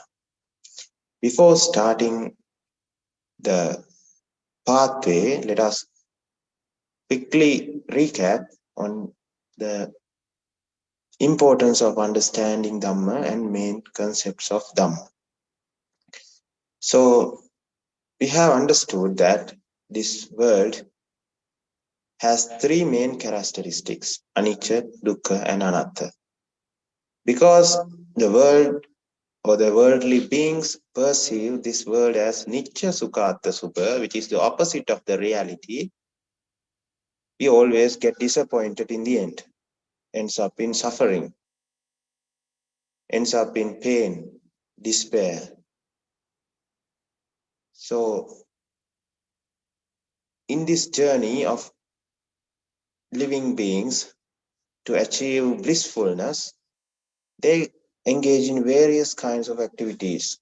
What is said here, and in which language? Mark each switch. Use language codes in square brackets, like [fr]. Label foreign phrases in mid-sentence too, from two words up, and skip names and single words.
[en] Before starting the pathway, let us quickly recap on the importance of understanding Dhamma and main concepts of Dhamma. So, we have understood that this world has three main characteristics: [pi] anicca, dukkha, and anatta. [en] Because the world or the worldly beings perceive this world as [pi] nicca, sukha, atta, subha, [en] which is the opposite of the reality, we always get disappointed in the end, ends up in suffering, ends up in pain, despair. So, in this journey of living beings to achieve blissfulness, they engage in various kinds of activities.